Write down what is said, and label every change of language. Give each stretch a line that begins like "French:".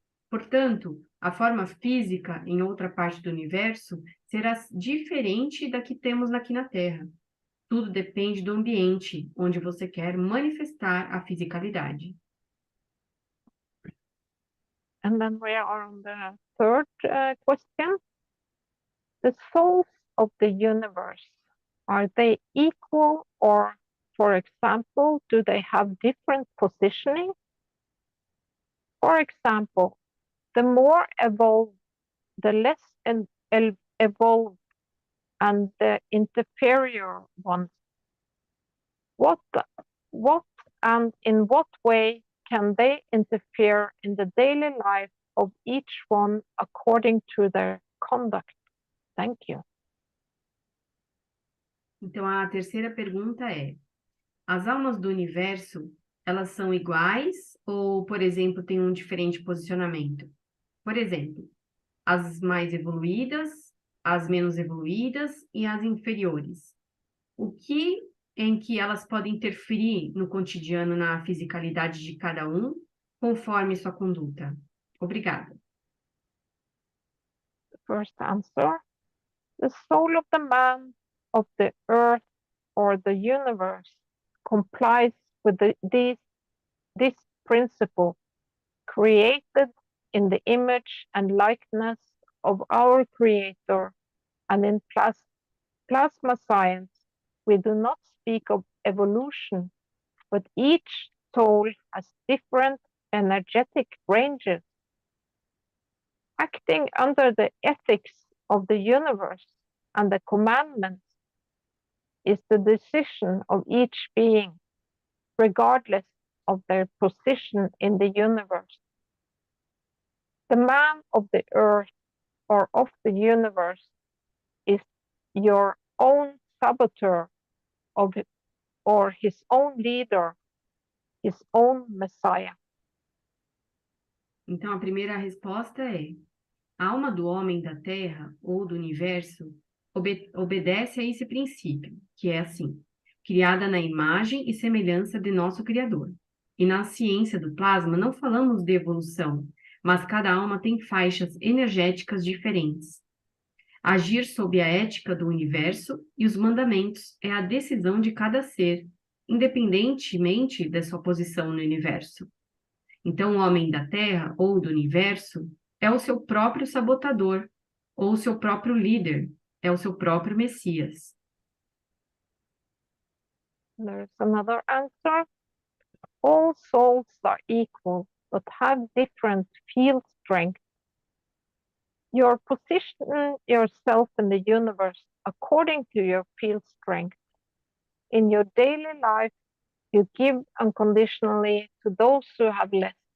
Portuguese: Portanto, a forma física em outra parte do universo será diferente da que temos aqui na Terra. Tudo depende do ambiente onde você quer manifestar a fisicalidade.
English: And then we are on the third question. The souls of the universe, are they equal, or, for example, do they have different positioning? For example, the more evolved, the less evolved, and the inferior ones. What and in what way can they interfere in the daily life of each one according to their conduct? Thank you.
Portuguese: Então, a terceira pergunta é: as almas do universo, elas são iguais ou, por exemplo, têm um diferente posicionamento? Por exemplo, as mais evoluídas, as menos evoluídas e as inferiores. O que em que elas podem interferir no cotidiano, na fisicalidade de cada um, conforme sua conduta? Obrigada.
English: The first answer, the soul of the man, of the earth, or the universe complies with this principle, created in the image and likeness of our Creator, and in plasma science, we do not speak of evolution, but each soul has different energetic ranges. Acting under the ethics of the universe and the commandments is the decision of each being, regardless of their position in the universe. The man of the earth or of the universe is your own saboteur or his own leader, his own Messiah.
Portuguese: Então, a primeira resposta é: a alma do homem da Terra ou do universo obedece a esse princípio, que é assim: criada na imagem e semelhança de nosso Criador. E na ciência do plasma não falamos de evolução, mas cada alma tem faixas energéticas diferentes. Agir sob a ética do universo e os mandamentos é a decisão de cada ser, independentemente da sua posição no universo. Então, o homem da Terra ou do universo é o seu próprio sabotador, ou o seu próprio líder, é o seu próprio Messias.
English: There's another answer. All souls are equal, but have different field strength. You position yourself in the universe according to your field strength. In your daily life, you give unconditionally to those who have less.